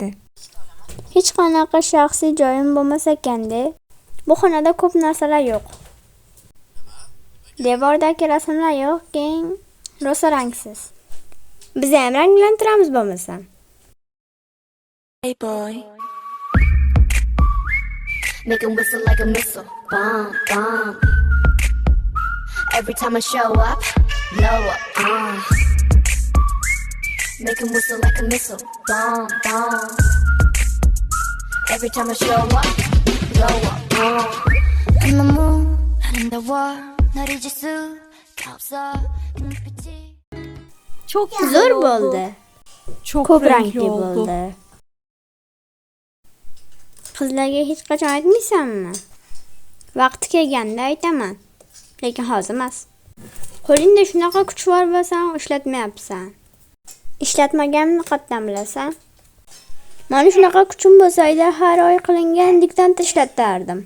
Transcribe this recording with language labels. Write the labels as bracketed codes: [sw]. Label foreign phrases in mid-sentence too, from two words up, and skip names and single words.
[uz] Hech qanaqa shaxsiy joyim bo'lmasa ekanda. Bu xonada ko'p narsalar yo'q. Devordagi rasmlar yo'q, keng, rosa rangsiz. Biz ham ranglantiramiz bo'lmasa. [en] Hey boy, make him whistle like a missile, bomb, bomb. Every time I show up, blow up, make him whistle like a missile, bomb, bomb. Every time I show up, blow up, [ko] 너무 아름다워 널 잊을 수가 없어 눈빛이 [tr] Çok [uz] Zo'r bo'ldi. [tr] Çok [uz] Ko'p [tr] renkli [uz] rangli [tr] oldu. [uz] bo'ldi. Qizlarga hech qachon aytmaysanmi? Vaqti kelganda aytaman. Lekin hozir emas. Qo'lingda shunaqa kuch bor bo'lsa, ishlatmayapsan. Ishlatmaganimni qatdan bilasan? Mana shunaqa kuchim bo'lsa, har oy qilingan diktantni ishlatardim.